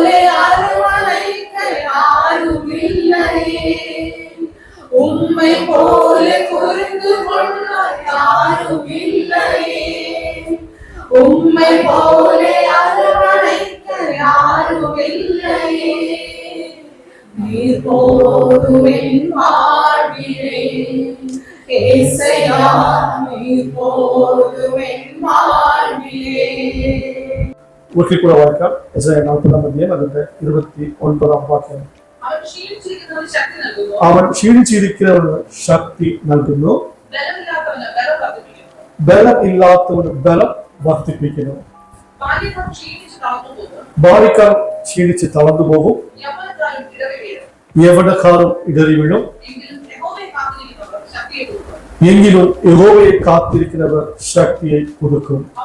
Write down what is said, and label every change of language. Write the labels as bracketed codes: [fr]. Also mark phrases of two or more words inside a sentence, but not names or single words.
[ta] அரவணைக்க யாரும் இல்லையே, உம்மை போல புரிந்து கொள்ள யாரும் இல்லையே, உம்மை போல அரவணைக்க யாரும் இல்லையே, நீர் போதும் வாழ்விலே ஏசையா, நீர் போதும் வாழ்விலே. ஒற்றிக்கூட வாய்க்கால் எஸ்ஐயா 40ஆம் அத்தியாயம் அதில் 29ஆம் வாக்கியம். [ml] അവൻ ക്ഷീണിച്ചിരിക്കുന്നവന് ശക്തി നൽകുന്നു, ബലം ഇല്ലാത്തവന് ബലം വർദ്ധിപ്പിക്കുന്നു. ബാലിക്കാർ ക്ഷീണിച്ച് തളർന്നു പോകും, യവനക്കാരും ഇടറി വീഴും, എങ്കിലും യഹോവയെ കാത്തിരിക്കുന്നവർ ശക്തിയെ കൊടുക്കും.